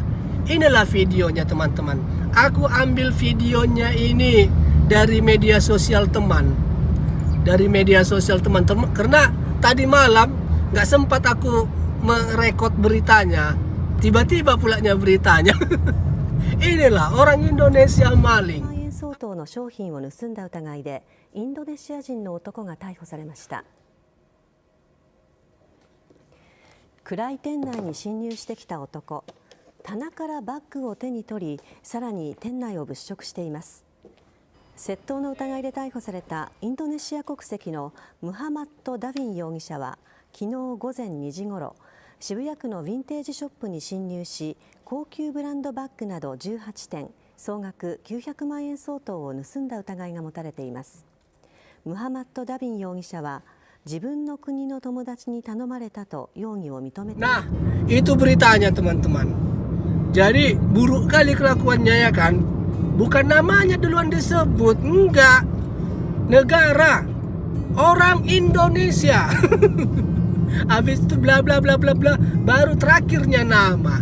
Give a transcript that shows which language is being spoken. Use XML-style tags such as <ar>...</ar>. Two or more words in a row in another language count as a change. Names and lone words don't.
<id>Inilah videonya teman-teman. Aku ambil videonya ini dari media sosial teman. Dari media sosial teman-teman. Karena tadi malam gak sempat aku merekod beritanya. Tiba-tiba pulanya beritanya. Inilah orang Indonesia maling.</id> <ja>相当の商品を盗んだ疑いでインドネシア人の男が逮捕されました。暗い店内に侵入してきた男、棚からバッグを手に取り、さらに店内を物色しています。窃盗の疑いで逮捕されたインドネシア国籍のムハマッド・ダヴィン容疑者は昨日午前2時ごろ、渋谷区のヴィンテージショップに侵入し、高級ブランドバッグなど18点、総額900万円相当を盗んだ疑いが持たれています。ムハマッド・ダビン容疑者は自分の国の友達に頼まれたと容疑を認めています。</ja> <id>Nah, itu beritanya teman-teman. Jadi buruk kali kelakuannya ya kan. Bukan namanya duluan disebut, enggak. Negara, orang Indonesia. Habis itu bla bla bla bla bla, baru terakhirnya nama.</id>